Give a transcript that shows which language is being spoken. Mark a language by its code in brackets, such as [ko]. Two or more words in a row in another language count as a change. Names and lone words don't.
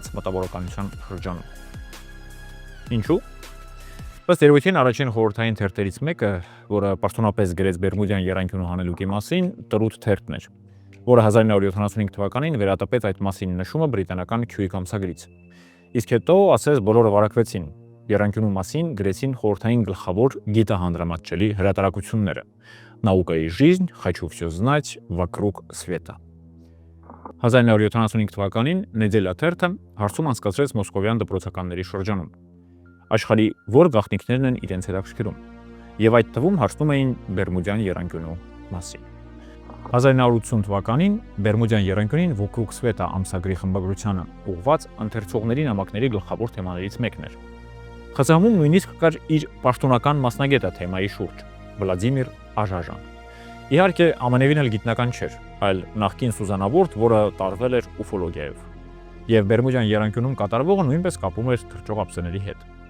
[hy] մտավորականության շրջանում։ Ինչու՞։ Ըստ երևույթին առաջին խորհրդային թերթերից մեկը, որը պաշտոնապես գրեց Բերմուդյան եռանկյունու հանելուկի մասին, Տրութ թերթն էր, որը 1975 թվականին վերատպեց այդ մասին նշումը բրիտանական Քյուիկ ամսագրից։ Իսկ հետո, ասես, բոլորը վարակվեցին։ Եռանկյունու մասին գրեցին խորհրդային գլխավոր գիտահանդրամատչելի հրատարակությունները «Наука и жизнь», «Хочу всё знать», «Вокруг света»։ 1975 թվականին Նեդելա թերթը հարցում անցկացրեց մոսկովյան դպրոցականների շրջանում։ Աշխարհի որ գաղտնիքներն են իրենց հետաքրքրում, եւ այդ թվում հարցնում էին Բերմուդյան եռանկյունու մասին։ 1980 թվականին Բերմուդյան եռանկյունին «Вокруг света» ամսագրի խմբագրությանը ուղղված ընթերցողների նամակների գլխավոր թեմաներից մեկն էր։ ԽՍՀՄ-ում նույնիսկ կար իր պաշտոնական մասնագետը թեմայի շուրջ՝ Վլադիմիր Աժաժան։ Իհարկե, ամենևին էլ գիտնական չէր, այլ նախկին սուզանավուրդ, որը տարվել էր ուֆոլոգիայով։ Եվ Բերմուդյան եռանկյունում կատարվողը նույնպես կապում էր թռչող ափսեների հետ։